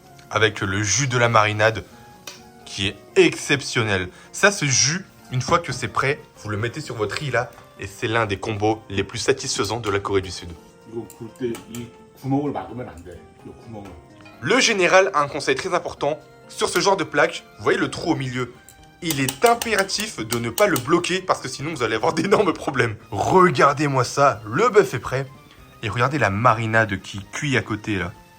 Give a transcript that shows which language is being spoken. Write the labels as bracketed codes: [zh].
[fr] Avec le jus de la marinade qui est exceptionnel. Ça, ce jus, une fois que c'est prêt, vous le mettez sur votre riz là, et c'est l'un des combos les plus satisfaisants de la Corée du Sud. [ko] 이거 구울 때 이 구멍을 막으면 안 돼. 이 구멍을. [fr] Le général a un conseil très important sur ce genre de plaque. Vous voyez le trou au milieu? Il est impératif de ne pas le bloquer parce que sinon vous allez avoir d'énormes problèmes. Regardez-moi ça, le bœuf est prêt. Et regardez la marinade qui cuit à côté là.